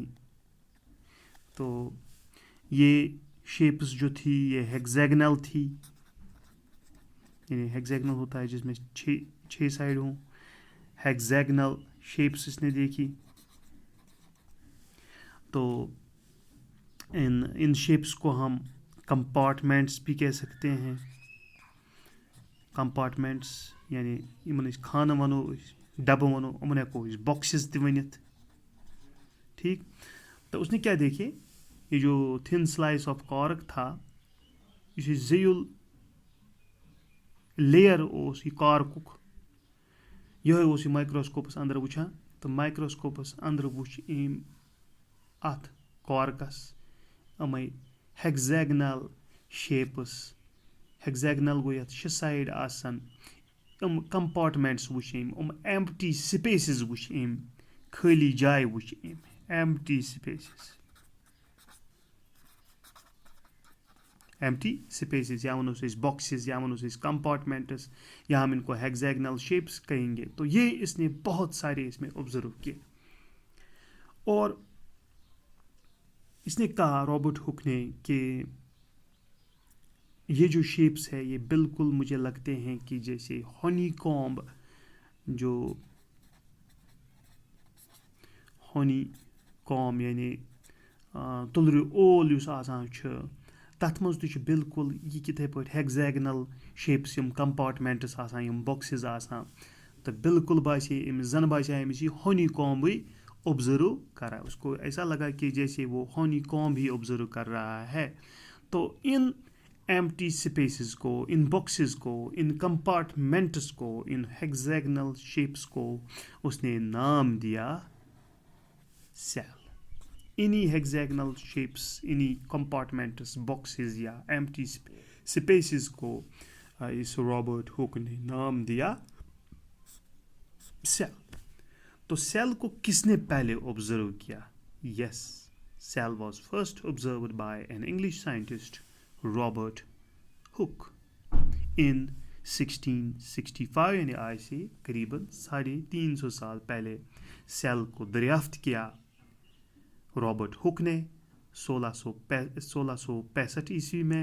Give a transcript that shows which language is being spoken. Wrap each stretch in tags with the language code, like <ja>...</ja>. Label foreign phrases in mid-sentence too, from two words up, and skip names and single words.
<ur>تو یہ شیپس جو تھی یہ ہیگزیگنل تھی، یعنی ہیگزیگنل ہوتا ہے جس میں 6 سائڈ ہوں.</ur> <en>hexagonal shapes</en> <ur>اس نے دیکھی. تو ان شیپس کو ہم کمپارٹمنٹس بھی کہہ سکتے ہیں.</ur> <ks>کمپارٹمنٹس یعنی یمن خانہ ونو ڈبہ ونو یمن ہیکو باکسز تہ ونتھ.</ks> <ur>ٹھیک. تو اس نے کیا دیکھے، یہ جو</ur> <en>thin slice of cork</en> <ur>تھا،</ur> <ks>یہ زیل لیئر اوس یہ کارکک، یہ اوس یہ مائکروسکوپس اندر وچھان. تو مائکروسکوپس اندر وچھ ات کارکس امی</ks> <en>hexagonal shapes.</en> <ks>ہیگزیگنل گو یتھ 6 سائڈ آسن. کمپارٹمنٹس وچھ</ks> <en>empty spaces</en> <ks>وچھ خالی جائے وچھ</ks> <en>empty spaces</en> <ks>یا ونوس اس باکسز یا ونوس اس کمپارٹمنٹس</ks> <ur>یا ہم ان کو ہیگزیگنل شیپس کہیں گے. تو یہ اس نے بہت سارے اس میں آبزرو کیے. اور اس نے کہا رابرٹ ہک نے کہ یہ جو شیپس ہے یہ بالکل مجھے لگتے ہیں کہ جیسے ہونی کامب، جو ہونی کام یعنی</ur> <ks>تلر اول یس آسان تتھ مز تہ بالکل یہ کتھے پٲٹھۍ ہیگزیگنل شیپس یم کمپارٹمنٹس آسان یم باکسز آسان. تو بالکل باسے أمس زن باسے أمس یہ ہونی کامبٕے آبزرو کرا.</ks> <ur>اس کو ایسا لگا کہ جیسے وہ ہونی کامب ہی آبزرو کر رہا ہے. تو ان</ur> <en>empty spaces</en> <ur>کو، ان باکسز کو، ان کمپارٹمنٹس کو، ان</ur> <en>hexagonal shapes</en> <ur>کو اس نے نام دیا سیل. انہی</ur> <en>hexagonal shapes,</en> <ur>انہی کمپارٹمنٹس، باکسز یا</ur> <en>empty spaces</en> <ur>کو اس رابرٹ ہک نے نام دیا سیل. تو سیل کو کس نے پہلے آبزرو کیا؟</ur> <en>Yes, cell was first observed by an English scientist</en> <ur>رابرٹ ہک ان 1665، یعنی آج سے قریباً 350 سال پہلے سیل کو دریافت کیا رابرٹ ہک نے 1665 عیسوی میں.</ur>